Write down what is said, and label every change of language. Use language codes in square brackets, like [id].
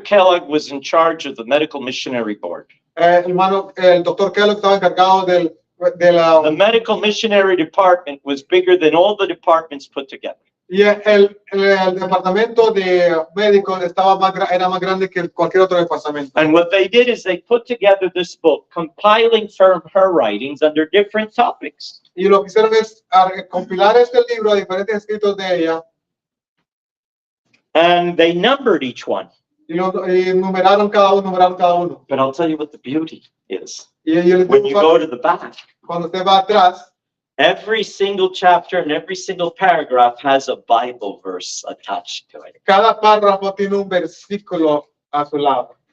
[en] Kellogg was in charge of the Medical Missionary Board. [es] El doctor Kellogg estaba encargado de la... [en] The Medical Missionary Department was bigger than all the departments put together. [es] Y el departamento de médicos era más grande que cualquier otro departamento. [en] And what they did is they put together this book, compiling from her writings under different topics. [es] Y lo que hicieron es compilar este libro a diferentes escritos de ella. [en] And they numbered each one. [es] Y numeraron cada uno. [en] But I'll tell you what the beauty is. [es] Y yo les [en] When [es] digo, [en] you go to the back, [es] cuando usted va atrás, [en] every single chapter and every single paragraph has a Bible verse attached to it. [es] cada párrafo tiene un versículo a su lado.